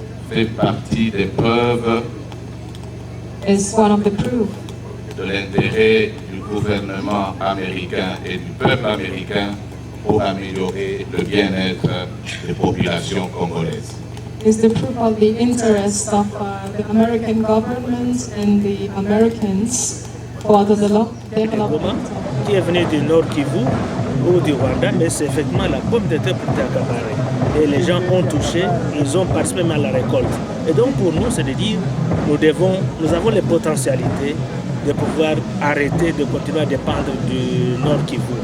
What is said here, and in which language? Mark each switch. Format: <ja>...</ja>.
<fr>fait partie des preuves</fr> <en>is one of the proof</en> <fr>de l'intérêt du gouvernement américain et du peuple américain pour améliorer le bien-être des populations congolaises.</fr> <en>is the proof of the interest of the American government and the Americans for the development.</en> <fr>Qui est venu du Nord Kivu ou du Rwanda, mais c'est effectivement la pomme de terre plantée à Kabare. Et les gens ont touché, ils ont participé à la récolte. Et donc pour nous, c'est de dire, nous avons les potentialités de pouvoir arrêter de continuer à dépendre du Nord Kivu.</fr>